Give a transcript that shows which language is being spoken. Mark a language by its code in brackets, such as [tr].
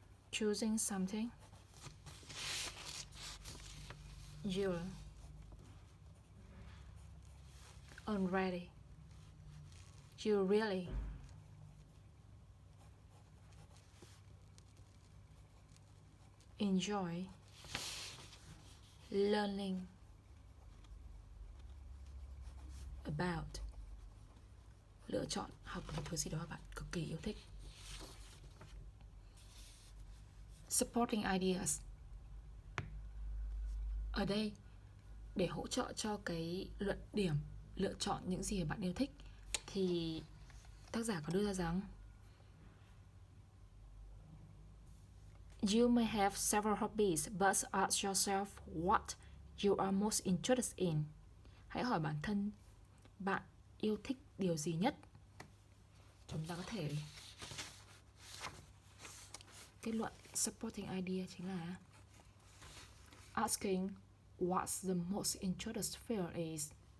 [en] Choosing something you already, you really enjoy learning about. [vi] Lựa chọn học một thứ gì đó bạn cực kỳ yêu thích. [en] Supporting ideas. [vi] Ở đây, để hỗ trợ cho cái luận điểm lựa chọn những gì mà bạn yêu thích, thì tác giả có đưa ra rằng [en] You may have several hobbies, but ask yourself what you are most interested in. [vi] Hãy hỏi bản thân bạn yêu thích điều gì nhất. Chúng ta có thể kết luận supporting idea chính là [en] asking what's the most interesting field is.